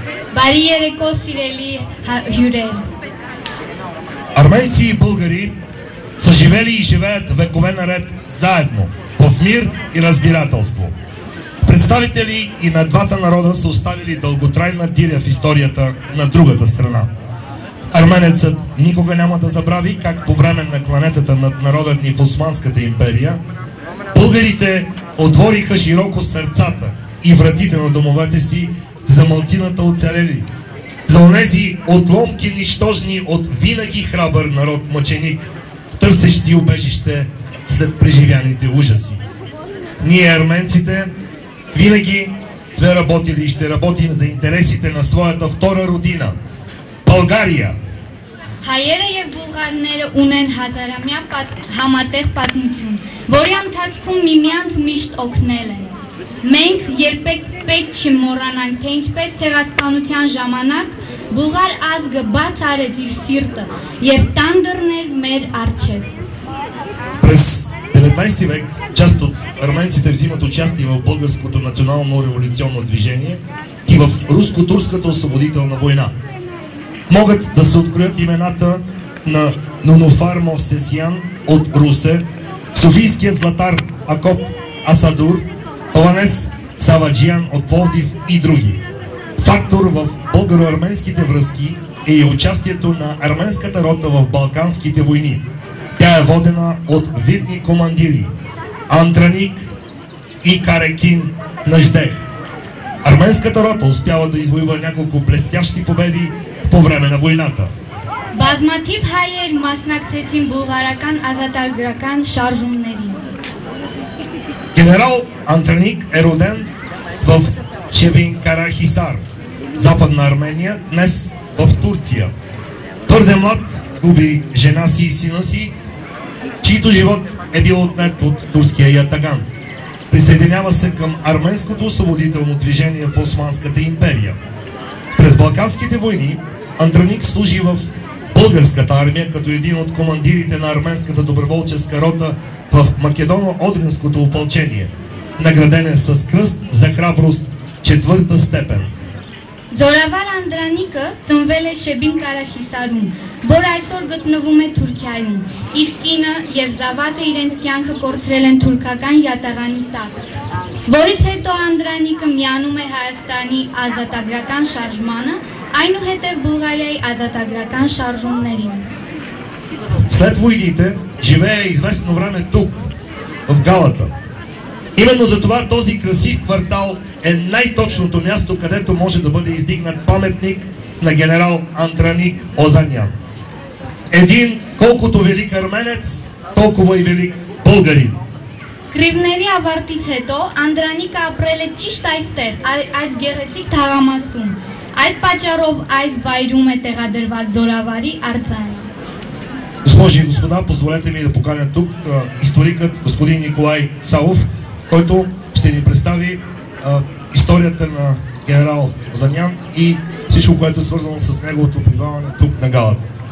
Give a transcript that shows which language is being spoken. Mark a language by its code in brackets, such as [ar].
[hy] Բարի երեկո սիրելի հյուրեր։ [bg] Арменци и българи са живели и живеят векове наред заедно, в мир и разбирателство. Представители и на двата народа са оставили дълготрайна диря в историята на другата страна. Арменецът никога няма да забрави как по време на кланетата над народът ни в Османската империя българите отвориха широко сърцата и вратите на домовете си за малцината оцелели, за онези отломки нищожни от винаги храбър народ мъченик, търсещи убежище след преживяните ужаси. Ние, арменците, винаги сме работили и ще работим за интересите на своята втора родина – България. [hy] Հայերը եւ բուլղարները ունեն հազարամյա համատեղ պատմություն, որի ընթացքում միմյանց միշտ օգնել են։ Մենք երբեք պետք չի մոռանանք, թե ինչպես ցեղասպանության ժամանակ բուլղար ազգը բաց արեց իր սիրտը եւ տան դռներ մեր առջև։ [bg] През 19 век част от арменците взимат участие в българското национално революционно движение и в руско-турската освободителна война. Могат да се откроят имената на Нунофар Мовсесян от Русе, софийският златар Акоп Асадур, Паванес Саваджиян от Пловдив и други. Фактор в българо-арменските връзки е и участието на арменската рота в Балканските войни. Тя е водена от видни командири Андраник и Карекин Наждех. Арменската рота успява да извоюва няколко блестящи победи по време на войната. [hy] Բազմաթիվ հայեր մասնակցեցին բուլղարական ազատագրական շարժումներին։ [bg] Генерал Андраник е роден в Чебин-Карахисар, Западна Армения, днес в Турция. Твърде млад губи жена си и сина си, чийто живот е бил отнет от турския ятаган. Присъединява се към арменското освободително движение в Османската империя. През Балканските войни Андраник служи в българската армия като един от командирите на арменската доброволческа рота в Македоно-Одринското опълчение. Награден е с кръст за храброст 4-та степен. [hy] Զորավար Անդրանիկը ծնվել է Շեբին Կարախիսարում, որ այսօր գտնվում է Թուրքիայում։ Իր կինը եւ զավակը իրենց կյանքը կորցրել են թուրքական յատաղանի տակ, որից հետո Անդրանիկը միանում է Հայաստանի ազատագրական շարժմանը, այնուհետև Բուլղարիայի ազատագրական շարժումներին։ [bg] След войните живее известно време тук, в Галата. Именно за това този красив квартал е най-точното място, където може да бъде издигнат паметник на генерал Андраник Озанян. Един колкото велик арменец, толкова и велик българин. [hy] Կռիվների ավարտից հետո Անդրանիկը ապրել է ճիշտ այստեղ, այս գեղեցիկ թաղամասում։ Այդ պատճառով այս վայրում է տեղադրված Զորավարի արձանը։ [bg] Госпожи и господа, позволете ми да поканя тук историкът господин Николай Савов, който ще ни представи историята на генерал Озанян и всичко, което е свързано с неговото пребиваване тук на Галата.